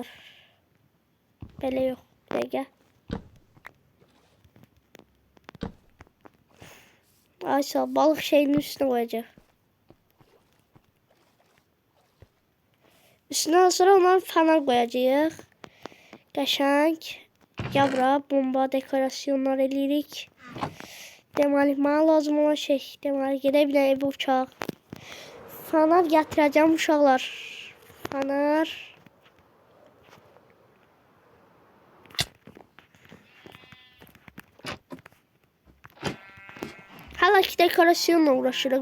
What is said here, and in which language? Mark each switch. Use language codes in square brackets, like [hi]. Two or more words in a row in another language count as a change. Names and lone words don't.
[tr] Böyle yok. Böyle. Ayşe balık şeyinin üstüne koyacağım. Üstüne sonra ondan fener koyacağız. [az] Qəşəng. Gəl bura bomba dekorasyonlar eləyirik. Deməli mənə lazım olan şey. Deməli gedək bir dənə evə uçaq. Fener gətirəcəm uşaqlar. Fener. Hala ki dekorasyonla uğraşırıq.